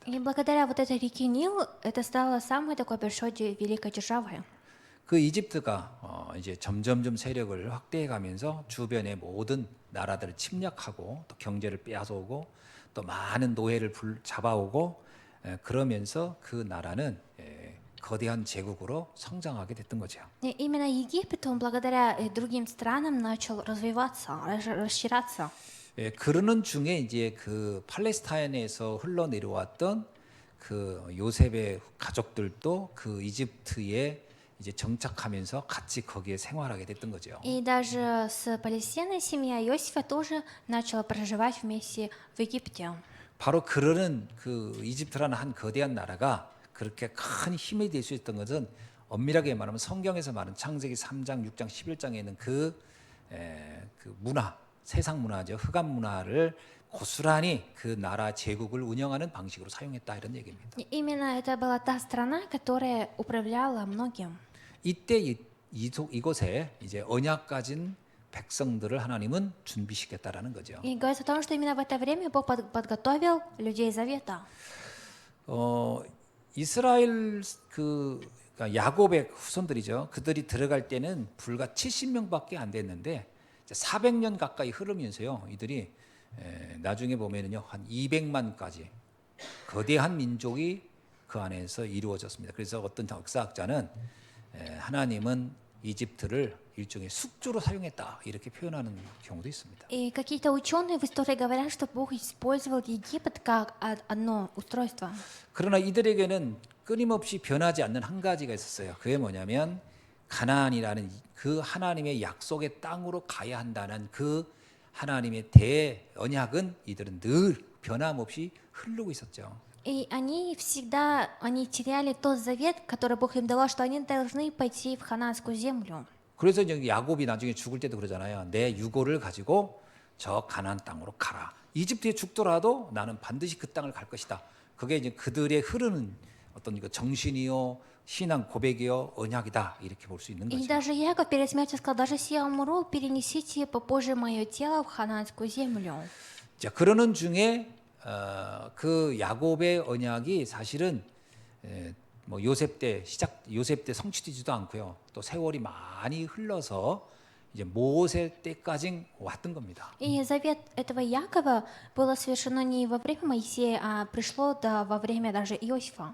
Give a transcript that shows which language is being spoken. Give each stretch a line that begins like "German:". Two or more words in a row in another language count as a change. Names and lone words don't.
Russian: И благодаря вот этой реке Нил это стало самой такой большой великой державой.
Korean: 그 이집트가 이제 점점점 세력을 확대해가면서 주변의 모든 나라들을 침략하고 또 경제를 빼앗아오고 또 많은 노예를 잡아오고 그러면서 그 나라는 거대한 제국으로 성장하게 됐던 거죠.
Russian: И именно Египет, он благодаря другим странам начал развиваться, расширяться.
Korean: 그러는 중에 이제 그 팔레스타인에서 흘러내려왔던 그 요셉의 가족들도 그 이집트에 이제 정착하면서 같이 거기에 생활하게 됐던 거죠.
Russian: И даже с Палестиной семья Иосифа тоже начала проживать вместе в Египте.
Korean: 바로 그러는 그 이집트라는 한 거대한 나라가 그렇게 큰 힘이 될 수 있었던 것은 엄밀하게 말하면 성경에서 말하는 창세기 3장, 6장, 11장에 있는 그 문화, 세상 문화죠. 흑암 문화를 고스란히 그 나라 제국을 운영하는 방식으로 사용했다 이런 얘기입니다.
Russian: И именно это была та страна, которая управляла многим.
Korean: 이때 이곳에 이제 언약 가진 백성들을 하나님은 준비시켰다라는 거죠.
Russian: И говорится о том, что именно в это время Бог подготовил людей завета.
Korean: 이스라엘 그러니까 야곱의 후손들이죠. 그들이 들어갈 때는 불과 70명밖에 안 됐는데 400년 가까이 흐르면서요. 이들이 나중에 보면은요 한 200만까지 거대한 민족이 그 안에서 이루어졌습니다. 그래서 어떤 역사학자는 하나님은 이집트를 일종의 숙주로 사용했다 이렇게 표현하는 경우도 있습니다.
Russian: И какие-то ученые в истории говорят, что Бог использовал Египет как одно устройство.
Korean: 그러나 이들에게는 끊임없이 변하지 않는 한 가지가 있었어요. 그게 뭐냐면 가나안이라는 그 하나님의 약속의 땅으로 가야 한다는 그 하나님의 대언약은 이들은 늘 변함없이 흐르고 있었죠.
Russian: И они теряли тот завет, который Бог им дал, что они должны пойти в ханаанскую землю.
Korean: 그래서 이제 야곱이 나중에 죽을 때도 그러잖아요. 내 유고를 가지고 저 가나안 땅으로 가라. 이집트에 죽더라도 나는 반드시 그 땅을 갈 것이다. 그게 이제 그들의 흐르는 어떤 정신이요, 신앙 고백이요, 언약이다 이렇게 볼 수 있는
Russian: И
Korean: 거죠.
Russian: даже Яков перед смертью сказал: даже если я умру, перенесите попозже мое тело в ханаанскую землю.
Korean: 자, 그러는 중에 그 야곱의 언약이 사실은 뭐 요셉 때 성취되지도 않고요. 또 세월이 많이 흘러서 이제 모세 때까지 왔던 겁니다.
Russian: И завет этого Якова было совершено не во время Моисея, а пришло во время даже Иосифа.